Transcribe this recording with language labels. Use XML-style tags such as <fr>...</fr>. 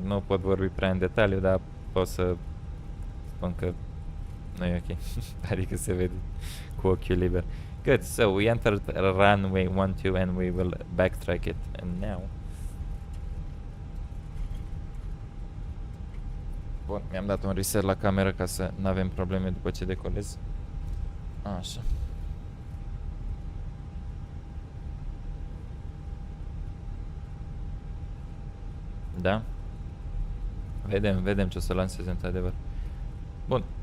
<ro>Nu pot vorbi prea în detaliu, dar pot să spun că nu e ok. Adică se vede cu ochiul liber.</ro> <en>Good, so we entered runway 12 and we will backtrack it. And now...</en> <ro>Bun, mi-am dat un reset la cameră ca să nu avem probleme după ce decolez. Așa. Da? Vedem ce o să lanseze într-adevăr. Bun.</ro>